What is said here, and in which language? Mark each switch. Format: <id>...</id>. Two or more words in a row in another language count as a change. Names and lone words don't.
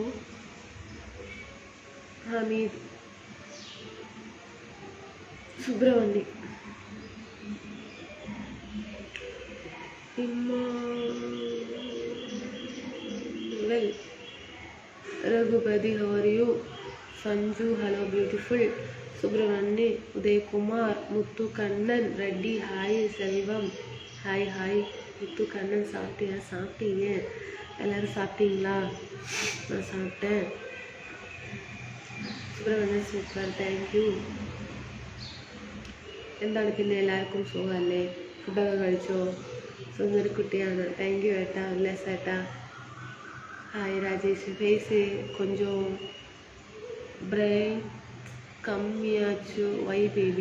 <ml>ഹമീദ്, സുബ്രഹ്മണ്യം, ഇമ്മാനുവൽ, രഘുപതി,</ml> <en>how are you?</en> <ml>സഞ്ജു</ml> <en>hello beautiful,</en> <ml>സുബ്രഹ്മണ്യ, ഉദയകുമാർ, മുത്തു കണ്ണൻ,</ml> <ta>ரெட்டி ஹாய், செல்வம்</ta> <en>hi hi,</en> <ta>முத்து கண்ணன் சாப்பிட்டீங்க எல்லாரும் சாப்பிட்டீங்களா? நான் சாப்பிட்டேன்.</ta> <ml>സുബ്രഹ്മണ്യൻ സൂപ്പർ,</ml> <en>thank you.</en> <ml>എന്താണ് പിന്നെ എല്ലാവർക്കും സുഖമല്ലേ? ഫുഡൊക്കെ കഴിച്ചോ? സുന്ദരിക്കുട്ടിയാണ്,</ml> <en>thank you</en> <ml>ഏട്ടാ, ഉല്ലാസേട്ടാ ഹായ്. രാജേഷ് ഫേസ് கொஞ்சம் ബ്രെയിൻ കമ്മിയാച്ചു,</ml> <en>why baby?</en>